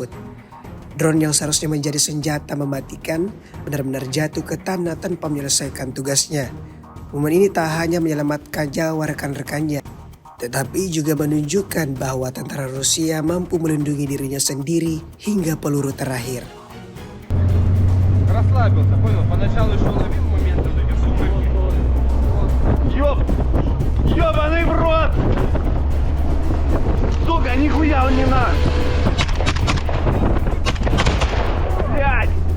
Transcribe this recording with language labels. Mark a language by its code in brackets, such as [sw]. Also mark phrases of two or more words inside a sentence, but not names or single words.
[id] Drone yang seharusnya menjadi senjata mematikan benar-benar jatuh ke tanah tanpa menyelesaikan tugasnya. Momen ini tak hanya menyelamatkan nyawa rekan-rekannya, tetapi juga menunjukkan bahwa tentara Rusia mampu melindungi dirinya sendiri hingga peluru terakhir. [ru] Расслабился, понял? Поначалу еще ловил моменты вот эти сумерки. Ёбаный в рот! Сука, нихуя он не наш! Блядь!